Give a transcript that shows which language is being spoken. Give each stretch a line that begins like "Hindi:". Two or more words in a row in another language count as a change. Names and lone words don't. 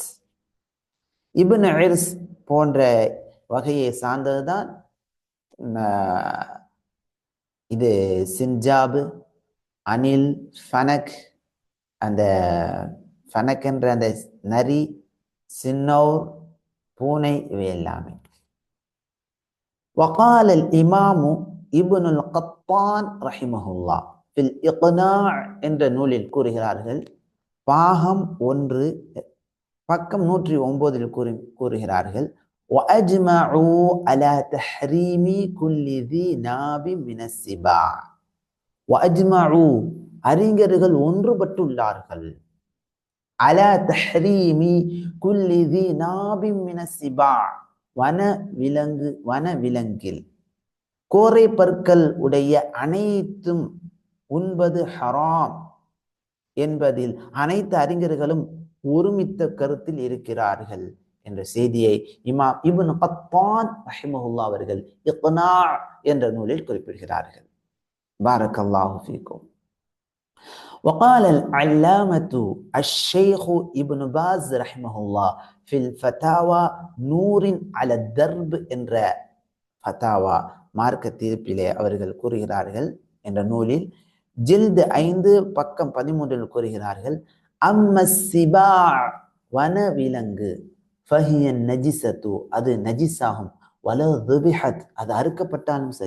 Tamil: இப்னு இர்ஸ் போன்ற வகையை சார்ந்ததுதான் இது சின்ஜாபு, அணில், ஃபனக், அந்த ஃபனக் என்ற அந்த நரி, சின்னோர், பூனை, இவை எல்லாமே.
Arabic: وقال الإمام ابن القطان رحمه الله في الإقناع
Tamil: என்ற நூலில் கூறுகிறார்கள், பாகம் 1 பக்கம் 109 கூறுகிறார்கள்,
Arabic: وأجمعوا على تحريم كل ذي ناب من السباع.
Tamil: وأجمعوا அறிஞர்கள் ஒன்றுபட்டுள்ளார்கள்,
Arabic: على تحريم كل ذي ناب من السباع,
Tamil: வன விலங்கில் கோரை பற்கள் உடைய அனைத்தும் உண்பது ஹராம் என்பதில் அனைத்து அறிஞர்களும் ஒருமித்த கருத்தில் இருக்கிறார்கள் என்ற செய்தியை இமாம் இப்னு கத்தான் ரஹிமஹுல்லாஹ் அவர்கள் இக்னா என்ற நூலில் குறிப்பிடுகிறார்கள்.
Arabic: بارك الله فيكم. وقال العلامة الشيخ ابن باز رحمه الله في الفتاوى نور على الدرب
Tamil: என்ற ஃபதாவா மார்க்க தீர்ப்பிலே அவர்கள் கூறுகிறார்கள் என்ற நூலில் ஜில்து 5 பக்கம் 13 கூறுகிறார்கள், அம்மஸ்ஸிபா, வன விலங்கு,
Arabic: فهي نجسة,
Tamil: அது நஜிஸாகும்,
Arabic: ولو ذبحت,
Tamil: அது அறுக்கப்பட்டாலும் சரி.